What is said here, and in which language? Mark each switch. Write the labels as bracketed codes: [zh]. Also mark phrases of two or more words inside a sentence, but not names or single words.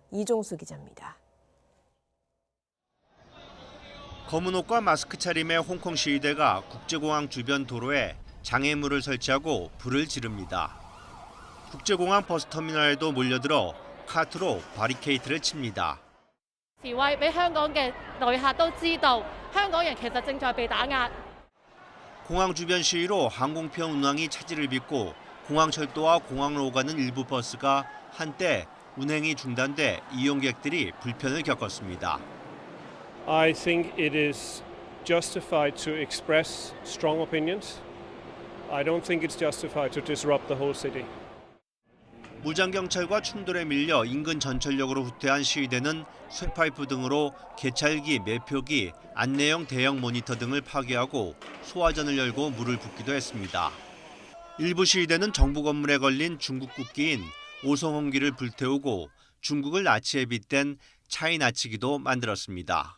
[ko] 이종수 기자입니다. 검은 옷과 마스크 차림의 홍콩 시위대가 국제공항 주변 도로에 장애물을 설치하고 불을 지릅니다. 국제공항 버스터미널에도 몰려들어 카트로 바리케이트를 칩니다. [yue] 示威俾香港嘅旅客都知道，香港人其實正在被打壓。 [ko] 공항 주변 시위로 항공편 운항이 차질을 빚고 공항철도와 공항을 오가는 일부 버스가 한때 운행이 중단돼 이용객들이 불편을 겪었습니다. [en] I think it is justified to express strong opinions. I don't think it's justified to disrupt the whole city. [ko] 무장경찰과 충돌에 밀려 인근 전철역으로 후퇴한 시위대는 쇠파이프 등으로 개찰기, 매표기, 안내용 대형 모니터 등을 파괴하고 소화전을 열고 물을 붓기도 했습니다. 일부 시위대는 정부 건물에 걸린 중국 국기인 오성홍기를 불태우고 중국을 나치에 빗댄 차이나치기도 만들었습니다.